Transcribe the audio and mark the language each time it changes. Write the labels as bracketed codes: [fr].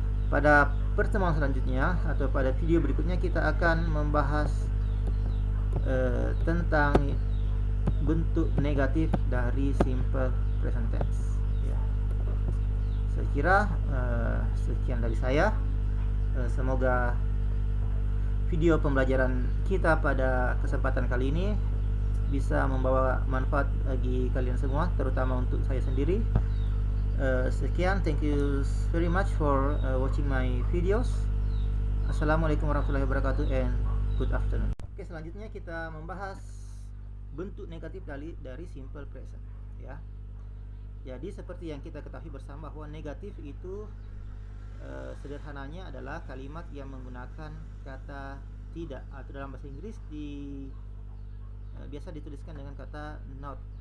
[id] Pada pertemuan selanjutnya atau pada video berikutnya kita akan membahas tentang bentuk negatif dari simple present tense, ya. Saya kira sekian dari saya. Semoga video pembelajaran kita pada kesempatan kali ini bisa membawa manfaat bagi kalian semua, terutama untuk saya sendiri. Sekian, [en] thank you very much for watching my videos. [ar] Assalamualaikum warahmatullahi wabarakatuh [en] and good afternoon. [id] Oke, selanjutnya kita membahas bentuk negatif dari simple present, ya. Jadi seperti yang kita ketahui bersama bahwa negatif itu sederhananya adalah kalimat yang menggunakan kata tidak, atau dalam bahasa Inggris biasa dituliskan dengan kata not.